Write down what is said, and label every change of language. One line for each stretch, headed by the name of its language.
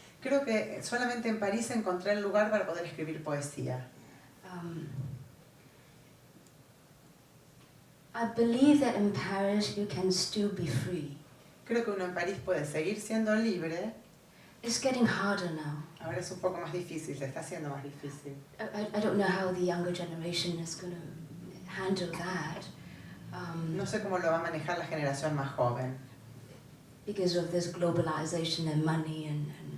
Spanish: Creo que solamente en París encontré el lugar para poder escribir poesía.
English: I believe that in Paris you can still be free.
Spanish: Creo que uno en París puede seguir siendo libre
English: It's getting harder now.
Spanish: Ahora es un poco más difícil, se está haciendo más difícil.
English: I don't know how the younger generation is going to handle that.
Spanish: No sé cómo lo va a manejar la generación más joven.
English: Because of this globalization and money and